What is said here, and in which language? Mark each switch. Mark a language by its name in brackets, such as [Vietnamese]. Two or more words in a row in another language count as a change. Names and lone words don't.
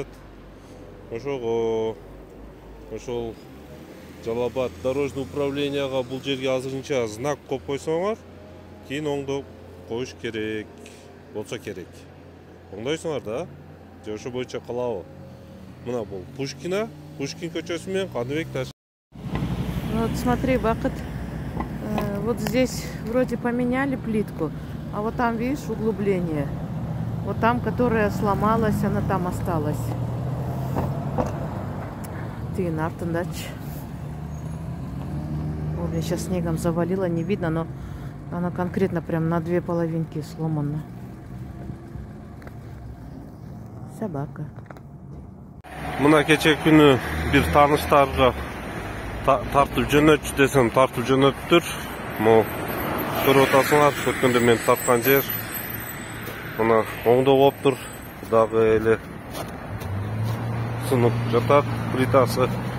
[Kyrgyz] Ошол Жалал Абад дорожный управленияга бул жерге азырынча знак коюп койсоңор, кийин оңдоп коюш керек болсо керек. Оңдойсуңар да? Же ошо боюнча калабы? Мына бул Пушкин көчөсү менен Каныбек Ташиев. [Russian] Вот смотри, Бакыт, вот здесь вроде поменяли плитку, а вот там, видишь, углубление. Вот там, которая сломалась, она там осталась. Ты нартындач. Вот меня сейчас снегом завалило, не видно, но она конкретно прям на две половинки сломана. Собака. [Kyrgyz] Мына кечек күнү бир тааныштарга тартып жөнөтчү десем тартып жөнөттүр. Могу көрүп атасыңар, өткөндө мен тарткан жер. Мына оңдоо болуптур. Дагы эле сынып жатат плитасы.